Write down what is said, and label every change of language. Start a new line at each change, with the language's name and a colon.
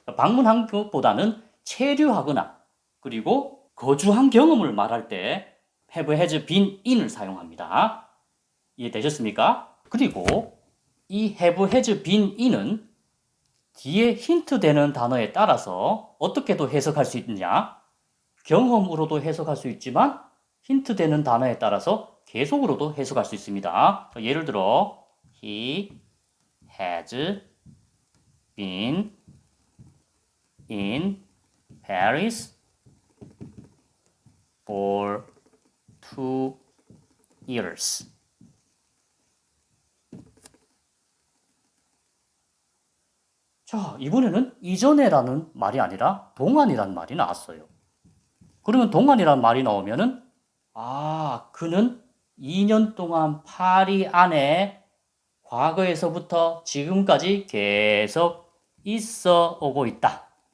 Korean: 방문한 것보다는 체류하거나 그리고 거주한 경험을 말할 때 have, has, been in을 사용합니다. 이해되셨습니까? 그리고 이 have, has, been in은 뒤에 힌트 되는 단어에 따라서 어떻게 또 해석할 수 있느냐? 경험으로도 해석할 수 있지만 힌트 되는 단어에 따라서 계속으로도 해석할 수 있습니다. 예를 들어
English: He has been in Paris for 2 years.
Korean: 자, 이번에는 이전에라는 말이 아니라 동안이라는 말이 나왔어요. 그러면 동안이라는 말이 나오면은 그는 2년 동안 파리 안에 과거에서부터 지금까지 계속 있어 오고 있다.